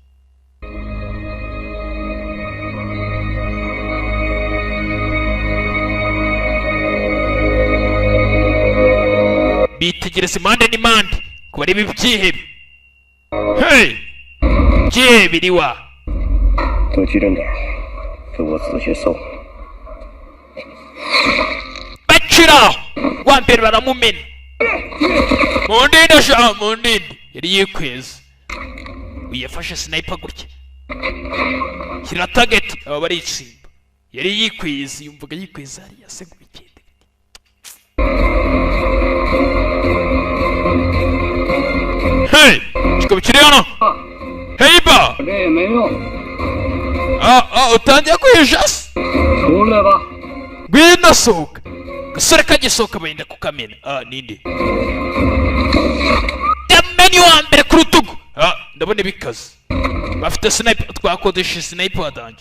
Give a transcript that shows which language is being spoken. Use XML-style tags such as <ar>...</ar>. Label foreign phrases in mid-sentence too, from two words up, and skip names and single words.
<rw>Bitegereza impande n'impande ko bareba ibyihebe. Hey, byihebe biriwa.</rw> <zh>都机灵点，给我仔细搜。</zh> <rw>Bacira wa mbere baramumena. Mundinde sha mundinde yari yikweza. Uyafashe sniper gutya. Kira target aba bari itsimba. Yari yikweza yumvaga yikweza ari yase kubikende. Hey, chiko bikiri hano. Heiba.</rw> <zh>这也没用，</zh> <rw>utangiye kwishasa.</rw> <zh>出来吧。</zh> <rw>Bino soka. Gasore kagisoka bayenda kukamena. Ninde? Yameni wa mbere ku rutugu. Ndabona ibikaze. Bafite sniper, twakodesha sniper wadange.</rw>